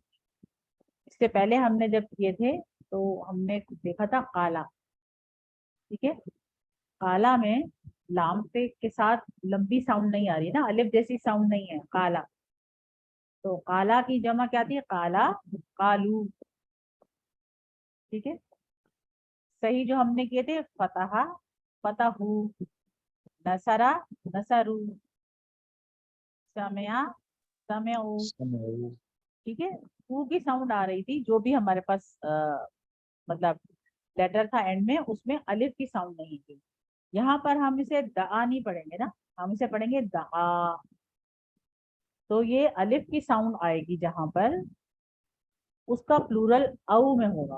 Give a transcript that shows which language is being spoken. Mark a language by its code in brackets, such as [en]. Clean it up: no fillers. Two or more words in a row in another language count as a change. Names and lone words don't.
[hi] इससे पहले हमने जब किए थे तो हमने देखा था काला, ठीक है। काला में लाम पे के साथ लंबी साउंड नहीं आ रही ना, अलिफ जैसी साउंड नहीं है काला। तो काला की जमा क्या थी, [ar] قالا قالوا, [hi] ठीक है। सही जो हमने किए थे, [ar] فتحا فتحوا نصرا نصروا سمعا سمعوا, [hi] ठीक है। ऊ की साउंड आ रही थी, जो भी हमारे पास मतलब लेटर था एंड में, उसमें अलिफ की साउंड नहीं थी। यहाँ पर हम इसे दआ नहीं पढ़ेंगे ना, हम इसे पढ़ेंगे दआ। तो ये अलिफ की साउंड आएगी जहां पर उसका प्लूरल औ में होगा।